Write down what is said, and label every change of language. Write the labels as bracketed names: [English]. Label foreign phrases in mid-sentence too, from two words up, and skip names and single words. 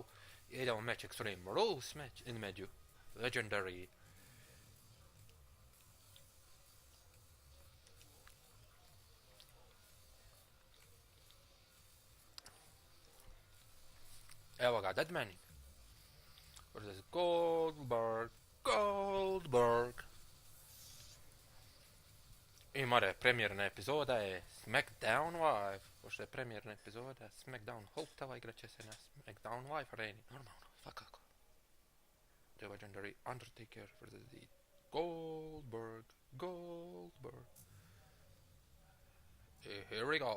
[Serbian] Idemo match Extreme Rules match između Legendary evo ga, Deadman versus Goldberg. I more, premijerna epizoda je Smackdown Live. Pošto je premijerna epizoda Smackdown Hotela, igraće se na Smackdown Live areni. Normalno, svakako. [English] The Legendary Undertaker versus the Goldberg. Here we go.